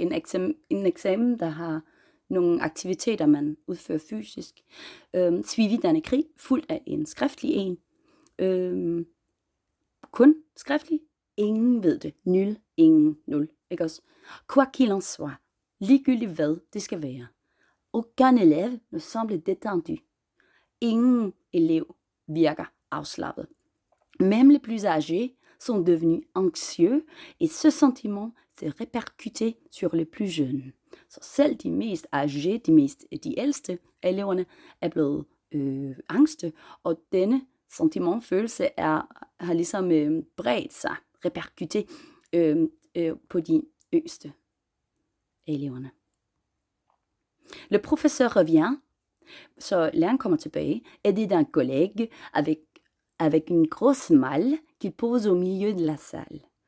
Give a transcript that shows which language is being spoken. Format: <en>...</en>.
<da>En eksamen, der har nogle aktiviteter, man udfører fysisk.</da> <fr>Suivi d'un écrit,</fr> <da>fuldt af en skriftlig en. Kun skriftlig. Ingen ved det. Nul, ingen, nul. Ikke også?</da> <fr>Quoi qu'il en soit.</fr> <da>Ligegyldigt hvad det skal være.</da> <fr>Aucun élève ne semble détendu.</fr> <da>Ingen elev virker afslappet.</da> <fr>Même les plus âgés sont devenus anxieux, et ce sentiment s'est répercuté sur les plus jeunes.</fr> <da>Så selv de mest âgés, de ældste af eleverne, er blevet angste, og denne sentiment, følelse, har ligesom bredt sig, répercuté på de yngste af eleverne.</da> <fr>Le professeur revient,</fr> <da>så læreren kommer tilbage,</da> <fr>aidé d'un collègue avec une grosse malle qu'il pose au milieu de la salle.</fr>